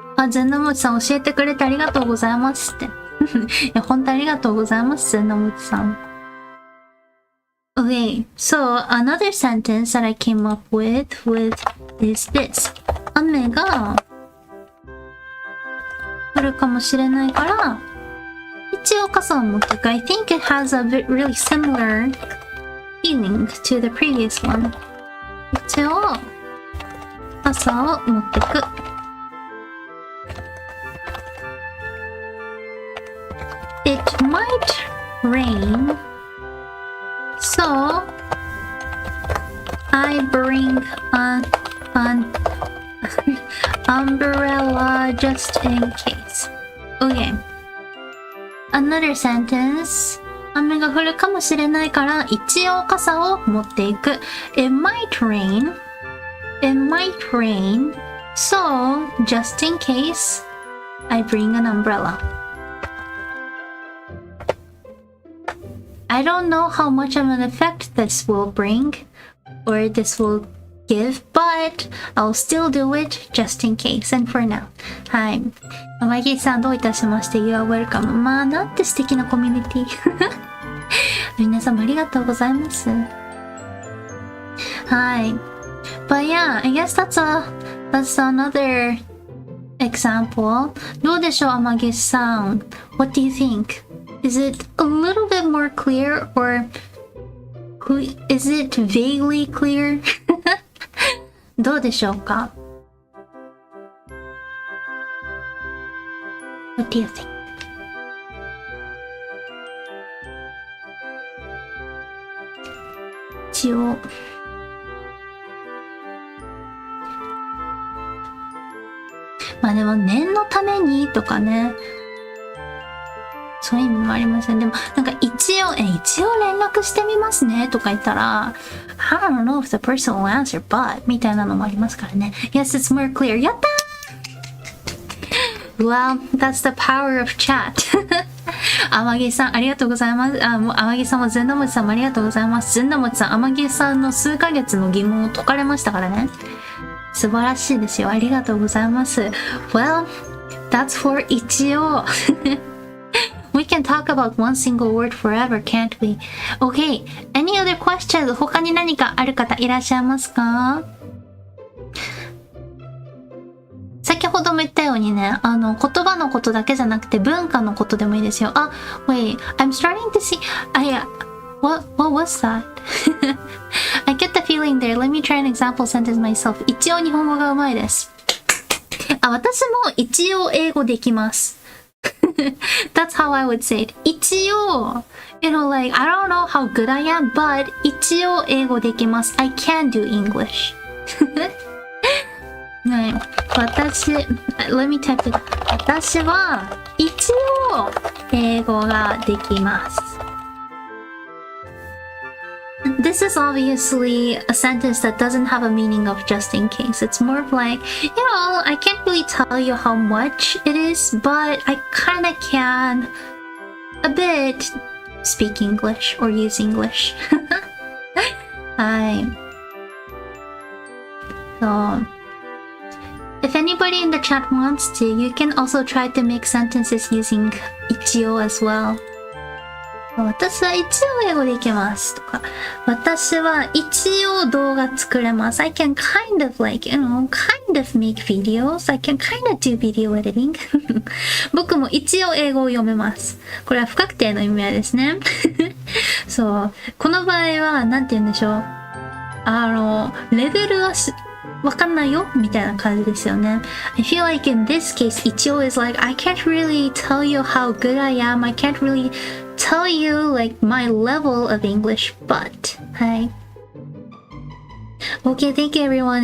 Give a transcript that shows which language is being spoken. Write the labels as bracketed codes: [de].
[ja] 全のむちさん教えてくれてありがとうございますって。いや、本当ありがとうございます、全のむちさん。 [en] Okay, so another sentence that I came up with is this. [ja] 雨が降るかもしれないから、一応傘を持っていく。 [en] I think it has a really similar feeling to the previous one. [ja] 一応傘を持っていく。 [en] It might rain, so I bring an umbrella just in case. Okay. Another sentence. [ja] 雨が降るかもしれないから一応傘を持っていく。 [en] It might rain. It might rain. So, just in case, I bring an umbrella.I don't know how much of an effect this will bring or this will give, but I'll still do it just in case and for now. [ja] はい。マギーさんどういたしまして [en] You are welcome. [ja] まあなんて素敵なコミュニティ。皆様ありがとうございます。はい。 [en] But yeah, I guess that's another example. [ja] どうでしょう、マギーさん。 [en] What do you think?Is it a little bit more clear or is it vaguely clear? [ja] どうでしょうか [en] What do you think? [ja] 一応まあでも念のためにとかねそういう意味もありません。でもなんか一応連絡してみますねとか言ったら [en] I don't know if the person will answer but [ja] みたいなのもありますからね。 [en] Yes, it's more clear. [ja] やったー [en] Well, that's the power of chat. [ja] 天城さんありがとうございます。天城さんも全のもちさんもありがとうございます。全のもちさん、天城さんの数ヶ月の疑問を解かれましたからね。素晴らしいですよ。ありがとうございます。 [en] Well, that's for 一応。 We can talk about one single word forever, can't we? Okay, any other questions? [ja] 他に何かある方いらっしゃいますか？先ほども言ったようにね、言葉のことだけじゃなくて文化のことでもいいですよ。 [en] Wait, I'm starting to see... What was that? I get the feeling there. Let me try an example sentence myself. [ja] 一応日本語がうまいです。私も一応英語できます。 [en] That's how I would say it. 一応 like, I don't know how good I am, but [ja] 一応英語できます。 [en] I can do English. [ja] ね、 [en] let me type it. [ja] 私は一応英語ができます。 [en] This is obviously a sentence that doesn't have a meaning of just in case. It's more of like, I can't really tell you how much it is, but I kinda can a bit speak English or use English. [ja] はい。 [en] So, if anybody in the chat wants to, you can also try to make sentences using 一応 as well. So, [ja] 私は一応英語でいけますとか、私は一応動画作れます。 [en] I can kind of like, kind of make videos. I can kind of do video editing. [ja] 僕も一応英語を読めます。これは不確定の意味合いですね。そう。この場合は、なんて言うんでしょう。レベルはわかんないよみたいな感じですよね。 [en] I feel like in this case, 一応 is like, I can't really tell you how good I am. I can't really tell you like my level of English, but [ja] はい。 [en] Okay, thank you everyone.